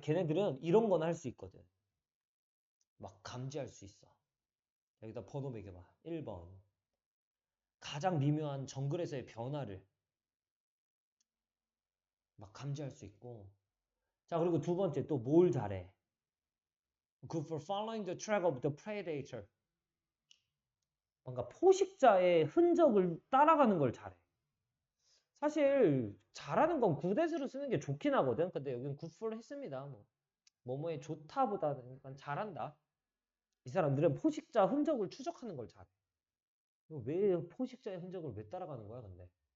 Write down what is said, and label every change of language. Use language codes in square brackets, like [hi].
[ko] 걔네들은 이런 건 할 수 있거든. 막 감지할 수 있어. 여기다 번호 매겨봐. 1번. 가장 미묘한 정글에서의 변화를 막 감지할 수 있고. 자, 그리고 두 번째 또 뭘 잘해? [en] Good for following the track of the predator. [ko] 뭔가 포식자의 흔적을 따라가는 걸 잘해. 사실 잘하는 건 굿에스로 쓰는 게 좋긴 하거든. 근데 여기는 굿풀 했습니다. 뭐 뭐뭐에 좋다보다는 약간 잘한다. 이 사람들은 포식자 흔적을 추적하는 걸 잘해. 왜 포식자의 흔적을 왜 따라가는 거야, 근데?